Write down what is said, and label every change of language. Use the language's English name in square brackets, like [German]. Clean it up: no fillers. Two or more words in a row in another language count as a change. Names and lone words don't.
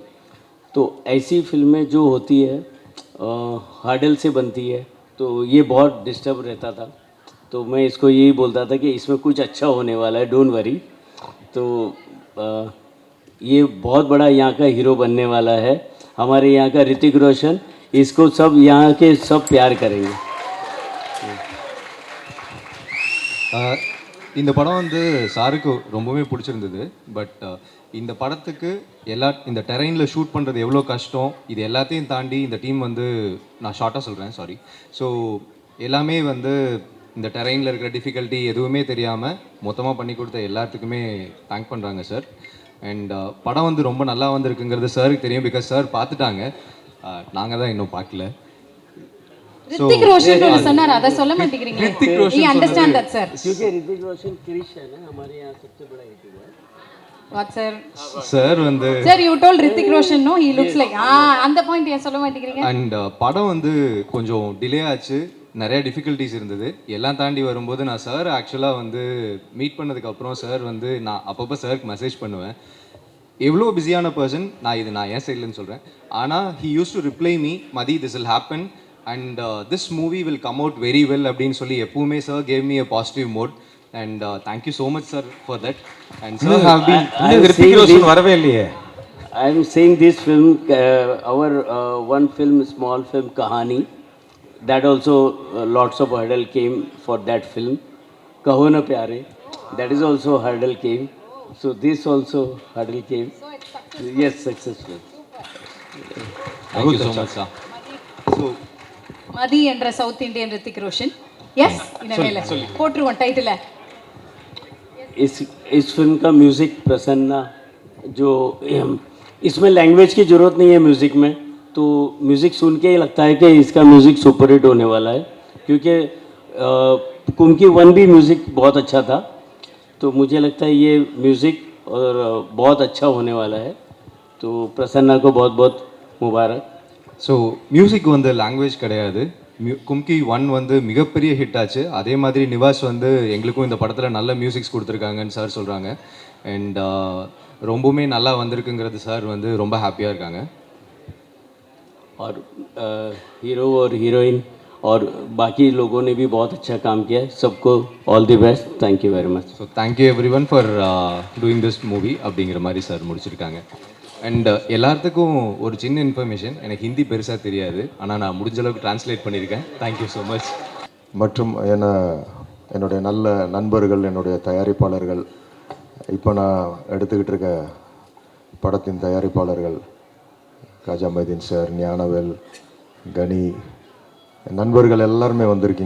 [Hindi] तो ऐसी फिल्में जो होती है हार्डल से बनती है, तो ये बहुत डिस्टर्ब रहता था। तो मैं इसको यही बोलता था कि इसमें कुछ अच्छा होने वाला है, [English] don't worry. [Hindi] तो ये बहुत बड़ा यहाँ का हीरो बनने वाला है, हमारे यहाँ का ऋतिक रोशन। इसको सब यहाँ के सब प्यार करेंगे। [Tamil] இந்த படம் வந்து சாருக்கு ரொம்பவே பிடிச்சிருந்தது. பட் இந்த படத்துக்கு இந்த டெரெயினில் ஷூட் பண்ணுறது எவ்வளோ கஷ்டம், இது எல்லாத்தையும் தாண்டி இந்த டீம் வந்து, நான் ஷார்ட்டாக சொல்கிறேன், சாரி. ஸோ எல்லாமே வந்து இந்த டெரெயினில் இருக்கிற டிஃபிகல்ட்டி எதுவுமே தெரியாமல் மொத்தமாக பண்ணி கொடுத்த எல்லாத்துக்குமே தேங்க் பண்ணுறாங்க சார். அண்ட் படம் வந்து ரொம்ப நல்லா வந்திருக்குங்கிறது சாருக்கு தெரியும், பிகாஸ் சார் பார்த்துட்டாங்க, நாங்கள் தான் இன்னும் பார்க்கல. ऋतिक रोशन ने சொன்னார், அத சொல்ல மாட்டேங்கிறீங்க. ऋतिक रोशन, [English] you understand that sir? [Hindi] क्योंकि ऋतिक रोशन क्रिश है ना, हमारे यहाँ सबसे बड़ा हीरो है। [English] what sir? [Tamil] சார் வந்து [English] sir you told ऋतिक रोशन no he looks like [Tamil] அந்த பாயிண்ட் ஏன் சொல்ல மாட்டேங்கிறீங்க? அண்ட் படம் வந்து கொஞ்சம் டிலே ஆச்சு, நிறைய டிஃபிகல்ட்டிஸ் இருந்தது. எல்லாம் தாண்டி வரும்போது நான் சார் ஆக்சுவலாக வந்து மீட் பண்ணதுக்கப்புறம் சார் வந்து நான் அப்பப்போ சாருக்கு மெசேஜ் பண்ணுவேன். எவ்வளோ பிஸியான பர்சன், நான் ஏன் சைட்லன்னு சொல்கிறேன், ஆனால் [English] he use to reply me, [Tamil] மதி [English] this will happen and this movie will come out very well [Tamil] அப்படின்னு சொல்லி எப்பவுமே சார் [English] gave me a positive mode. அண்ட் Thank you so much sir for that. And sir have been [Tamil] ரித்திக் ரோஷன் வரவே இல்லையே. [English] I am seeing this film, our one film, small film, Kahani. That also lots of hurdle came for that film. Kaho Na Pyare, that is also hurdle came. So this also hurdle came. Yes, successful. Thank you so much sir. So [Tamil] மதி என்ற [English] South Indian [Tamil] ऋतिक रोशन. எஸ் இனமேல போட்டுருவோம் டைட்டில். [Hindi] इस फिल्म का म्यूज़िक प्रसन्ना, जो इसमें लैंग्वेज की ज़रूरत नहीं है म्यूज़िक में, तो म्यूज़िक सुन के ही लगता है कि इसका म्यूज़िक सुपर हिट होने वाला है, क्योंकि कुमकी 1 भी म्यूज़िक बहुत अच्छा था। तो मुझे लगता है ये म्यूज़िक और बहुत अच्छा होने वाला है। तो प्रसन्ना को बहुत बहुत मुबारक। [Tamil] ஸோ மியூசிக் வந்து லாங்குவேஜ் கிடையாது. கும்கி 1 வந்து மிகப்பெரிய ஹிட் ஆச்சு. அதே மாதிரி நிவாஸ் வந்து எங்களுக்கும் இந்த படத்தில் நல்ல மியூசிக்ஸ் கொடுத்துருக்காங்கன்னு சார் சொல்கிறாங்க. அண்ட் ரொம்பவுமே நல்லா வந்திருக்குங்கிறது சார் வந்து ரொம்ப ஹாப்பியாக இருக்காங்க. [Hindi] और हीरो और हीरोइन और बाकी लोगों ने भी बहुत अच्छा काम किया है। [English] सबको ऑल the best. Thank you very much. [Tamil] ஸோ [English] Thank you every one for doing this movie [Tamil] அப்படிங்கிற மாதிரி சார் முடிச்சிருக்காங்க. அண்ட் எல்லாத்துக்கும் ஒரு சின்ன இன்ஃபர்மேஷன், எனக்கு ஹிந்தி பெருசாக தெரியாது, ஆனால் நான் முடிஞ்ச அளவுக்கு டிரான்ஸ்லேட் பண்ணியிருக்கேன். [English] Thank you so much. [Tamil] மற்றும் என்னுடைய நல்ல நண்பர்கள், என்னுடைய தயாரிப்பாளர்கள், இப்போ நான் எடுத்துக்கிட்டு இருக்க படத்தின் தயாரிப்பாளர்கள் காஜா மைதீன் சார், ஞானவேல், கனி, நண்பர்கள் எல்லாருமே வந்திருக்கீங்க.